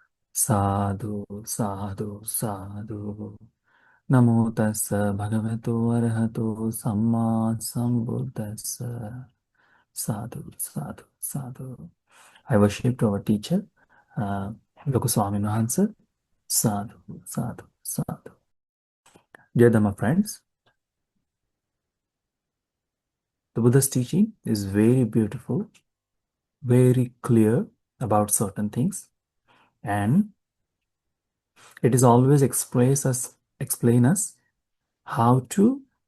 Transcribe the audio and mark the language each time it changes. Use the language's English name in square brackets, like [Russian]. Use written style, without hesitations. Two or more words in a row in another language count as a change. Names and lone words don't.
[Pali] Sadhu, sadhu, sadhu. Namo tassa bhagavato arahato samma sambuddhassa. Sadhu, sadhu, sadhu. [English] I worshipped our teacher, uh, Goswami Mahansa. [Pali] Sadhu, sadhu, sadhu. [English] Dear Dhamma friends, the Buddha's teaching is very beautiful, very clear about certain things, and it is always explain us how to